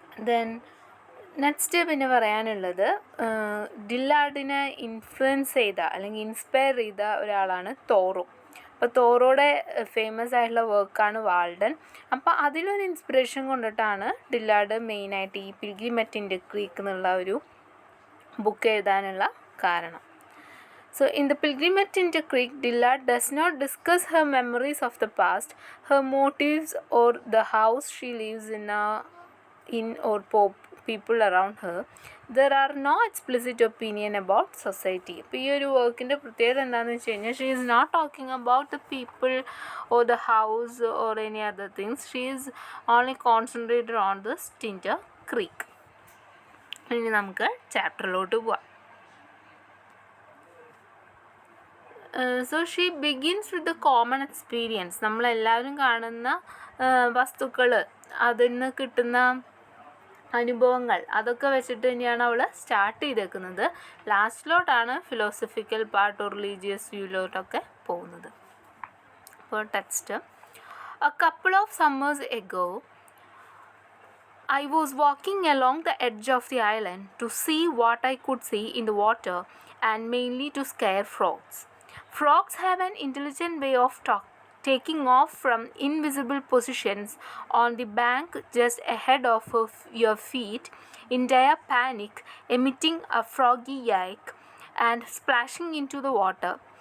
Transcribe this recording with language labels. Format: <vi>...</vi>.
<ml>Then next പിന്നെ പറയാനുള്ളത് ഡില്ലാർഡിനെ influence ചെയ്ത അല്ലെങ്കിൽ ഇൻസ്പയർ ചെയ്ത ഒരാളാണ് തോറോ. അപ്പോൾ തോറോയുടെ ഫേമസ് ആയിട്ടുള്ള വർക്കാണ് വാൾഡൻ. അപ്പോൾ അതിലൊരു ഇൻസ്പിറേഷൻ കൊണ്ടിട്ടാണ് ഡില്ലാർഡ് മെയിനായിട്ട് ഈ പിൽഗ്രിം അറ്റ് ടിൻഡർ ക്രീക്ക് എന്നുള്ള ഒരു ബുക്ക് എഴുതാനുള്ള കാരണം.</ml> <en>So, in The Pilgrim at Tinder Creek, Dillard does not discuss her memories of the past, her motives, or the house she lives in or people around her. There are no explicit opinion about society.</en> <ml>അപ്പോൾ ഈ ഒരു വർക്കിൻ്റെ പ്രത്യേകത എന്താണെന്ന് വെച്ച് കഴിഞ്ഞാൽ</ml> <en>She is not talking about the people or the house or any other things. She is only concentrated on the Tinker Creek.</en> <ml>ഇനി നമുക്ക് ചാപ്റ്ററിലോട്ട് പോവാം.</ml> <en>So she begins with the common experience.</en> <ml>നമ്മളെല്ലാവരും കാണുന്ന വസ്തുക്കൾ, അതിൽ നിന്ന് കിട്ടുന്ന അനുഭവങ്ങൾ, അതൊക്കെ വെച്ചിട്ട് തന്നെയാണ് അവൾ സ്റ്റാർട്ട് ചെയ്തേക്കുന്നത്. ലാസ്റ്റിലോട്ടാണ് ഫിലോസഫിക്കൽ പാർട്ട് ഓർ റിലീജിയസ് വ്യൂയിലോട്ടൊക്കെ പോകുന്നത്.</ml> <en>അപ്പോൾ text: A couple of summers ago, I was walking along the edge of the island to see what I could see in the water, and mainly to scare frogs. Frogs have an intelligent way of taking off from invisible positions on the bank just ahead of your feet in dire panic, emitting a froggy yike and splashing into the water.</en>